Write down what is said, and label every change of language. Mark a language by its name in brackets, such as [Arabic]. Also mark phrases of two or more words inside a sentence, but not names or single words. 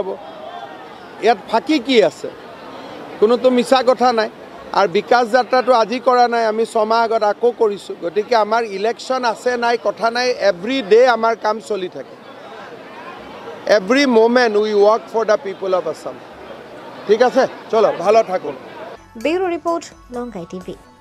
[Assamese] ইয়াত ফাঁকি কি আছে? কোনোতো মিছা কথা নাই। আৰু বিকাশ যাত্ৰাটো আজি কৰা নাই, আমি 6 মাহ আগত আকৌ কৰিছোঁ। গতিকে আমাৰ ইলেকশ্যন আছে নাই কথা নাই, [English] every day [Assamese] আমাৰ কাম চলি থাকে। [English] every moment we work for the people of Assam. [Bangla] ঠিক আছে, চলো ভালো থাকুন। [English] bureau report, [Bangla] লঙ্কাই টিভি।